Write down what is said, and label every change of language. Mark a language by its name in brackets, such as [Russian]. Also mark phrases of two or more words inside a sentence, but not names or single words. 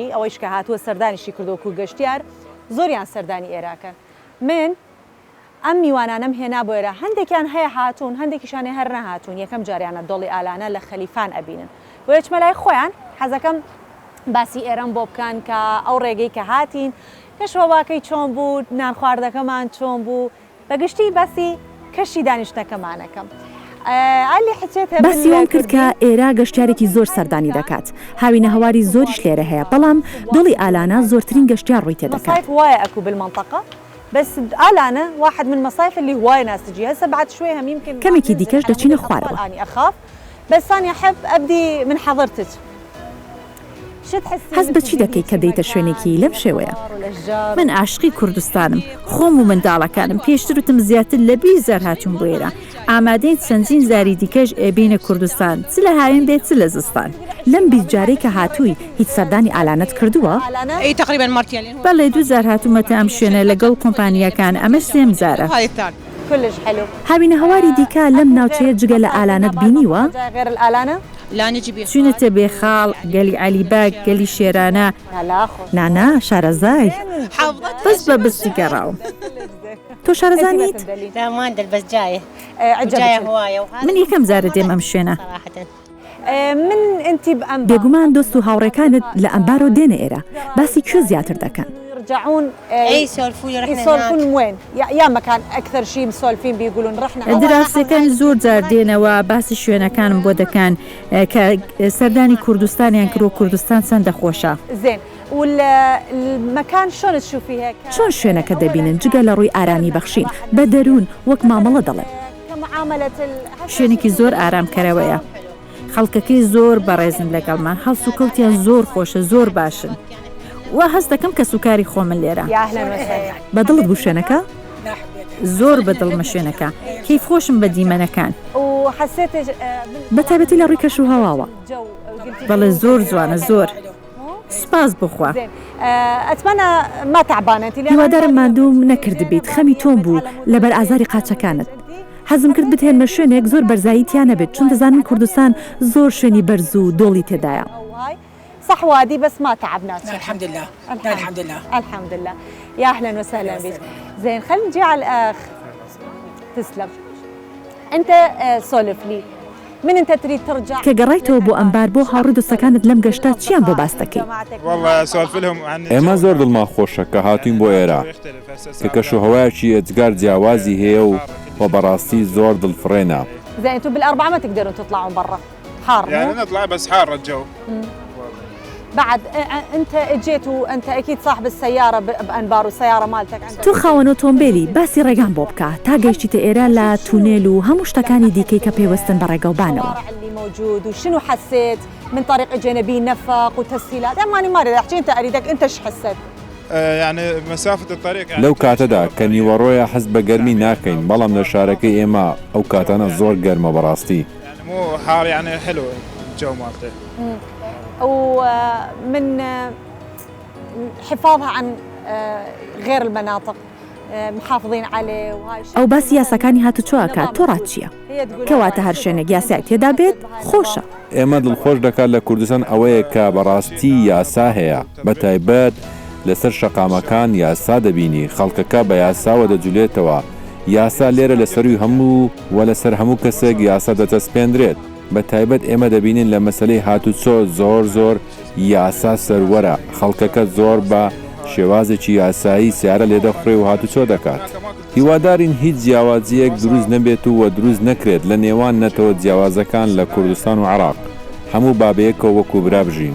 [Central Kurdish] ئەوەیش کە هاتووە سەردانیشی کردۆک و گەشتیار زۆریان سەردانی ئێراکەن من ئەم میوانانم هێنا بۆ ئێرە هەندێکیان هەیە هاتوون هەندێکیشانێ هەر نەهاتوون یەکەم جاریانە دۆڵی ئالانە لە خەلیفان ئەبینن بۆ یەچمەلای خۆیان حەزەکەم باسی ئێرەم بۆ بکەن کە ئەو ڕێگەی کە هاتین کەشوەواکەی چۆن بوو نان خواردەکەمان چۆن بوو بەگشتی باسی کەشی دانیشتەکەمانەکەم باسی وان کرد کە ئێرە گەشتیارێکی زۆر سەردانی دەکات هاوینە هەواری زۆریش لێرە هەیە بەڵام دۆڵی ئالانە زۆرترین گەشتیار ڕووی تێدەکات [Arabic] مصايف هواية أكو بالمنطقة بس آلانة واحد من المصايف اللي هواية ناس تجي هسه بعد شوي هم يمكن [Central Kurdish] كميكي ديكاش دەچینە خوارەوە [Arabic] أنا أخاف بس أنا أحب أبدي من حضرتك [Central Kurdish] هەست بە چی دەکەی کە دەیتە شوێنێکی لەم شێوەیە من عاشقی کوردستانم خۆم و منداڵەکانم پێشتر وتم زیاتر لە 20 هاتوون بۆ ئێرە ئامادەین چەندین زاری دیکەش ئێبینە کوردستان چ لە هاوێن دێت چ لە زستان لەم 20 جارەی کە هاتووی هیچ سەردانی ئالانەت کردووە [Arabic] اي تقريبا مرتين [Central Kurdish] بەڵێ 2000 هاتوومەتە ئەم شوێنە لەگەڵ کۆمپانیەکان ئەمەش سێم جارە [Arabic] هاي الثاني كلش حلو [Central Kurdish] هاوینە هەواری دیکە لەم ناوچەیە جگە لە ئالانەت بینیوە [Arabic] غير الآلانة لا نجي بيها [Central Kurdish] چونەتە بێخاڵ گەلی عەلیباگ گەلی شێرانە [Arabic] لا خوش [Central Kurdish] نانا شارەزای بەس بە بستی گەڕاوم تۆ شارەزانیت [Arabic] لا ما ندل بس جايه عجبتني جايه هوايه وهذا [Central Kurdish] من یەکەم جارە دێم ئەم شوێنە [Arabic] صراحه من أنت بأنبار [Central Kurdish] بێگومان دۆست و هاوڕێکانت لە ئەمبارۆ دێنە ئێرە باسی کوێ زیاتر دەکەن [Arabic] يرجعون اي سولفوا لي رحنا يسولفون هناك وين يا مكان أكثر شيء مسولفين بيقولون رحنا [Central Kurdish] دراوسەکان زۆر جار دێنەوە باسی شوێنەکانم بۆ دەکەن کە سەردانی کوردستانیان کرۆ کوردستان چەندە خۆشە [Arabic] زين والمكان شلون تشوفيه [Central Kurdish] چۆن شوێنەکە دەبینن جگە لە ڕووی ئارامی بەخشین بە دەروون وەک مامەڵە دەڵێن [Arabic] كمعاملة [Central Kurdish] شوێنێکی زۆر ئارامکەرەوەیە خەڵکەکەی زۆر بەڕێزن لەگەڵمان هەڵس و کەوتیان زۆر خۆشە زۆر باشن وا هەست دەکەم کە سوکاری خۆمن لێرە [Arabic] يا أهلا وسهلا [Central Kurdish] بەدڵت بوو شوێنەکە زۆر بەدڵمە شوێنەکە کەیف خۆشم بە دیمەنەکان [Arabic] وحسيت [Central Kurdish] بە تایبەتی لە ڕووی کەش و هەواوە [Arabic] جو [Central Kurdish] بەڵێ زۆر جوانە زۆر سپاس بخوا [Arabic] زين أتمنى ما تعبانة أنت [Central Kurdish] هیوادارم ماندووم نەکرد بیت خەمی تۆم بوو لەبەر ئازاری قاچەکانت حەزم کرد بتهێنمە شوێنێک زۆر بەرزایی تیانە بێت چون دەزانم کوردستان زۆر شوێنی بەرز و دۆڵی تێدایە [Arabic] صح وادي بس ما تعبناك الحمد لله لا الحمد لله الحمد لله يا أهلا وسهلا بك زين خلينا نجي على الأخ تسلم أنت سولف لي من أنت تريد ترجع [Central Kurdish] کە گەڕایتەوە بۆ ئەمبار بۆ هاوڕێ دۆستەکانت لەم گەشتا چیان بۆ باس دەکەی [Arabic] والله اسولف لهم عن [Central Kurdish] ئێمە زۆر دڵمان خۆشە کە هاتوین بۆ ئێرە کە کەشوهەوایەکی ئەجگار جیاوازی هەیە و بەڕاستی زۆر دڵفڕێنە [Arabic] زين أنتم بالأربعة ما تقدرون تطلعون برا حار يعني مو؟ نطلع بس حار الجو بعد أنت اجيت وأنت أكيد صاحب السيارة بأنبار والسيارة مالتك عندك [Central Kurdish] تۆ خاوەن ئۆتۆمبیلی باسی ڕێگان بۆ بکە تا گەیشتیتە ئێرە لە تونێل و هەموو شتەکانی دیکەی کە پێوەستن بە ڕێگەوبانەوە [Arabic] الشوارع اللي موجود وشنو حسيت من طريق جانبي نفق وتسهيلات أنا ما أريد أحكي أنت أريدك أنت إيش حسيت؟ يعني مسافة الطريق [Central Kurdish] لەو کاتەدا کە نیوەڕۆیە حەز بە گەرمی ناکەین بەڵام لە شارەکەی ئێمە ئەو کاتانە زۆر گەرمە بەڕاستی [Arabic] يعني مو حار يعني حلو الجو مالته ومن حفاظها عن غير المناطق محافظين عليه وهاي [Central Kurdish] ئەو باسی یاساکانی هاتوچۆکات تۆ ڕاتچیە کەواتە هەر شوێنێک یاسای تێدا بێت خۆشە ئێمە دڵخۆش دەکات لە کوردستان ئەوەیە کە بەڕاستی یاسا هەیە بە تایبەت لەسەر شەقامەکان یاسا دەبینی خەڵکەکە بە یاساوە دەجولێتەوە یاسا لێرە لەسەروی هەموو و لەسەر هەموو کەسێک یاسا دەتەسپێنرێت بە تایبەت ئێمە دەبینین لە مەسلەی هاتوچۆ زۆر یاسا سەروەرە خەڵکەکە زۆر بە شێوازێکی یاسایی سیارە لێدەخڕێ و هاتوچۆ دەکات هیوادارین هیچ جیاوازیەک دروست نەبێت و دروست نەکرێت لە نێوان نەتەوە جیاوازەکان لە کوردستان و عێراق هەموو بابەیەکەوە وەکو برا بژین